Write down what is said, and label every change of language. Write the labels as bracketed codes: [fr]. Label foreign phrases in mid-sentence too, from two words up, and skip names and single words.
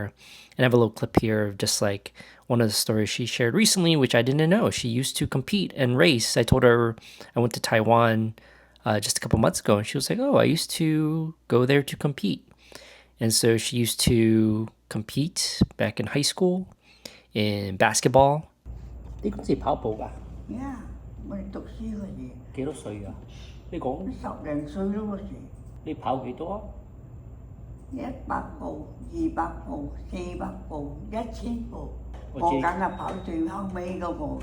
[en] And I have a little clip here of just like one of the stories she shared recently, which I didn't know. She used to compete and race. I told her I went to Taiwan just a couple months ago, and she was like, "Oh, I used to go there to compete." And so she used to compete back in high school in basketball. [yue] 你嗰時跑步㗎？ Yeah，我哋讀書嗰時。幾多歲啊？你講 10零歲咯嗰時。你跑幾多啊？ 100部、200部、400部、1000部，我知我梗係跑最後尾嗰個㗎。